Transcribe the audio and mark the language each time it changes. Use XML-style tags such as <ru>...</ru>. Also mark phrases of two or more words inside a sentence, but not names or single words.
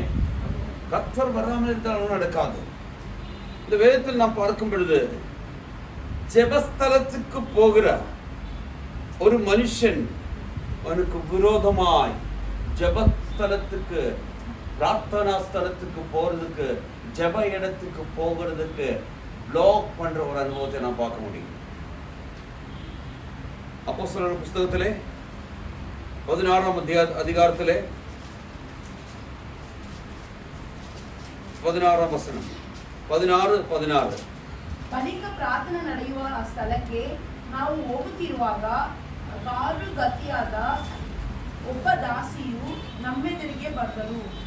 <ta>கர்த்தர் வராமல் இருந்தால் ஒன்றும் நடக்காது. இந்த வேதத்தில் நாம் பார்க்கும் பொழுது, ஜெபஸ்தலத்துக்கு போகிற ஒரு மனுஷன் அவனுக்கு விரோதமாய் ஜெபஸ்தலத்துக்கு, பிரார்த்தனா ஸ்தலத்துக்கு போறதுக்கு, ஜெப இடத்துக்கு போகிறதுக்கு பிளாக் பண்ற ஒரு அனுபவத்தை நாம் பார்க்க முடியும். அப்போஸ்தலர் புஸ்தகத்திலே 16ஆம் அதிகாரத்திலே</ta> <kn>16ಆಮ್ ವಚನ</kn> <ta>16</ta> <kn>ಬಳಿಕ ಪ್ರಾರ್ಥನೆ ನಡೆಯುವ ಆ ಸ್ಥಳಕ್ಕೆ ನಾವು ಹೋಗುತ್ತಿರುವಾಗ ಗಾರುಗತಿಯಾದ ಒಬ್ಬ ದಾಸಿಯು ನಮ್ಮೆದುರಿಗೆ ಬಂದರು.</kn>